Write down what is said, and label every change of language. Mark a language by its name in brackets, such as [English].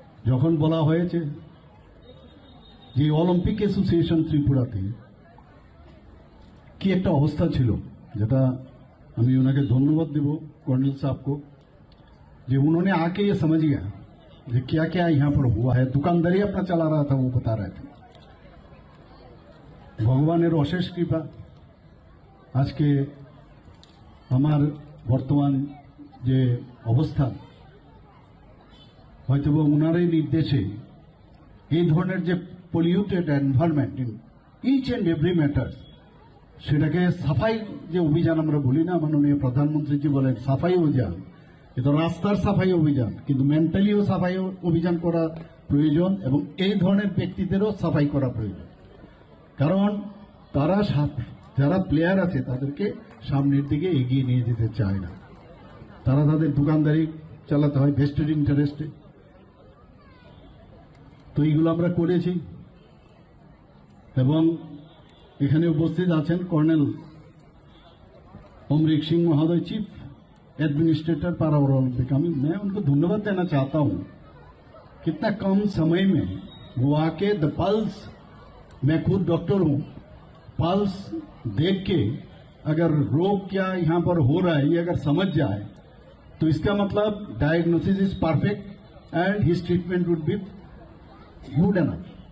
[Bangla] যখন বলা হয়েছে যে অলিম্পিক অ্যাসোসিয়েশন ত্রিপুরাতে কি একটা অবস্থা ছিল, যেটা আমি ওনাকে ধন্যবাদ দেব [Hindi] कर्नल साहब को, जो उन्होंने आके ये समझ गया कि क्या क्या यहाँ पर हुआ है। दुकानदारी अपना चला रहा था, वो बता रहे थे। [Bangla] भगवाনের অশেষ কৃপা আজকে আমার বর্তমান যে অবস্থা, হয়তো ওনারই নির্দেশে এই ধরনের যে polluted environment in each and every matter, সেটাকে সাফাই যে অভিযান আমরা বলি না, মাননীয় প্রধানমন্ত্রীজি বলেন সাফাই অভিযান, এ তো রাস্তার সাফাই অভিযান, কিন্তু মেন্টালিও সাফাই অভিযান করা প্রয়োজন এবং এই ধরনের ব্যক্তিদেরও সাফাই করা প্রয়োজন। কারণ তারা যারা প্লেয়ার আছে তাদেরকে সামনের দিকে এগিয়ে নিয়ে যেতে চায় না, তারা তাদের দোকানদারি চালাতে হয় ভেস্টেড ইন্টারেস্টে। তো এইগুলো আমরা করেছি এবং এখানে উপস্থিত আছেন [Hindi] कर्नल अमरीक सिंह महोदय, चीफ एडमिनिस्ट्रेटर पारा ओलंपिक। मैं उनको धन्यवाद देना चाहता हूं, कितना कम समय में वो आके द पल्स, मैं खुद डॉक्टर हूं, पल्स देख के अगर रोग क्या यहां पर हो रहा है ये अगर समझ जाए तो इसका मतलब [English] Diagnosis is perfect and his treatment would be good enough.